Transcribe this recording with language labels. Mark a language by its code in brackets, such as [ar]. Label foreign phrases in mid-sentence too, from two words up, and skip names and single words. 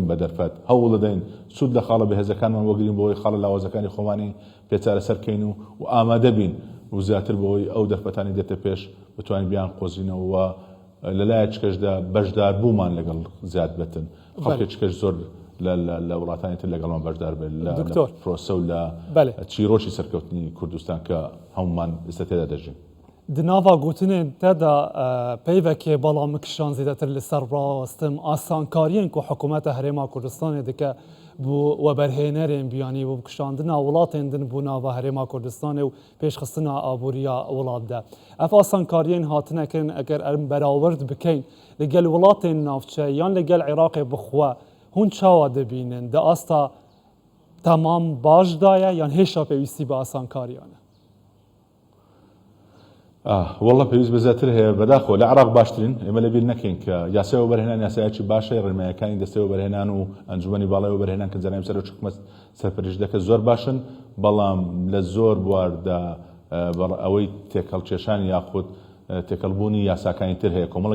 [ckb] بە دەرفەت هەوڵ دەدەین سوود لە خاڵە بەهێزەکانمان وەگرین بۆەوەی خاڵە لاوازەکانی خۆمانی پێچارە سەرکەین و ئامادە بین و زیاتر بەوەی ئەو دەرفەتانی دێتە پێش بتوانین بیان قۆزینەوە لەلایەکەشدا بەشدار بوومان لەگەڵ زیاد بێتن خەڵکێکش زۆر لە وڵاتانی تر لەگەڵمان بەشدار بێت لە پرۆسە و لە چیرۆکی سەرکەوتنی کوردستان کە هەمومان ئێستا تێدا دەژین [ku] دناوا گوتنên te da peyvekê bala mikişan zêdetir li ser rast asankariyên ku hikûmeta Herêma Kurdistanê dike bû weberhênerên biyanî bû kişandina welatên din bû nava Herêma Kurdistanê û pêşxistina aboriya welat de. Ev asankariyên hatine kirin eger em berawirt bikein li gel welatên navçe yan li gel Iraqê bixwe hûn çawa dibînin di asta temam baş daye yan hêşa pêwîstî bi asankariyan e. [ckb] والله پێویست بەزیاتر هەیە بەداخۆ لە عراق باشترین ئێمە لەبیر نەکەین کە یاسای وەبەرهێنان یاسایەکی باشە ڕێنماییەکانی دەستەوە بەرهێنان و ئەنجومەنی باڵای وەبەرهێنان کە جەنابی سەرۆکی حکوومەت سەرپەرشتەکە زۆر باشن بەڵام لە زۆر بواردا ئەوەی تێکەڵکێشانی یاخود تێکەڵبوونی یاساکانی تر هەیە کۆمەڵێک